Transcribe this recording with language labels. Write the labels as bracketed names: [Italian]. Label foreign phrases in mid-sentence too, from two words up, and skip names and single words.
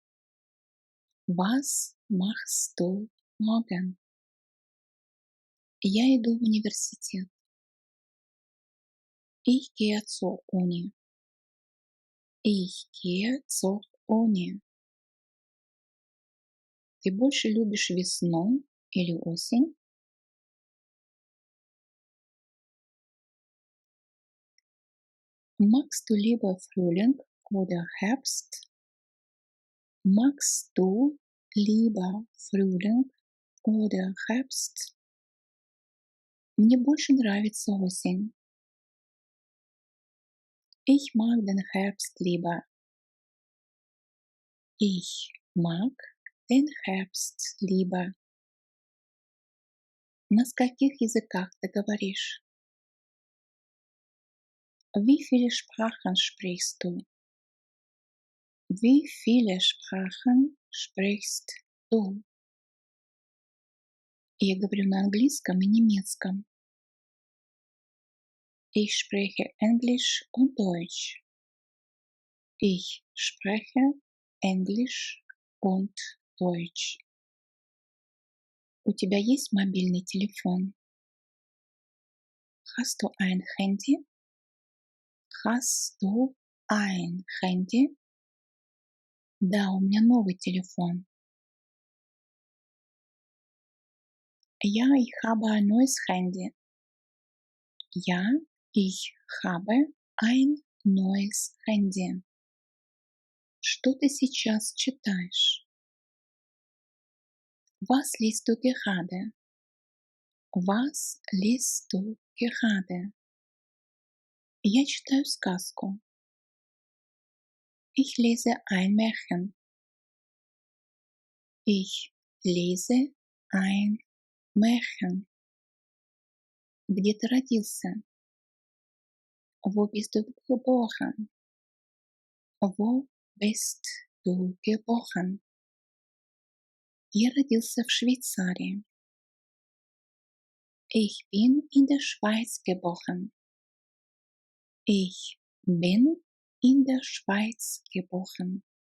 [German] Was machst du morgen? [Russian] Я иду в университет. [German] Ich gehe zur Uni. Ich gehe zur Uni. [Russian] Ты больше любишь весну или осень? [German] Magst du lieber Frühling oder Herbst? Magst du lieber Frühling oder Herbst? [Russian] Мне больше нравится осень. [German] Ich mag den Herbst lieber. Ich mag den Herbst lieber. [Russian] На скольких языках ты говоришь? [German] Wie viele Sprachen sprichst du? Wie viele Sprachen sprichst du? [Russian] Я говорю на английском и немецком. [German] Ich spreche Englisch und Deutsch. Ich spreche Englisch und Deutsch. [Russian] У тебя есть мобильный телефон? [German] Hast du ein Handy? Hast du ein Handy? [Russian] Да, у меня новый телефон. [German] Ja, ich habe ein neues Handy. Ja, ich habe ein neues Handy. [Russian] Что ты сейчас читаешь? [German] Was liest du gerade? Was liest du gerade? [Russian] Я читаю сказку. [German] Ich lese ein Märchen. Ich lese ein Märchen. [Russian] Где ты родился? [German] Wo bist du geboren? Wo bist du geboren? [Russian] Я родился в Швейцарии. [German] Ich bin in der Schweiz geboren. Ich bin in der Schweiz geboren.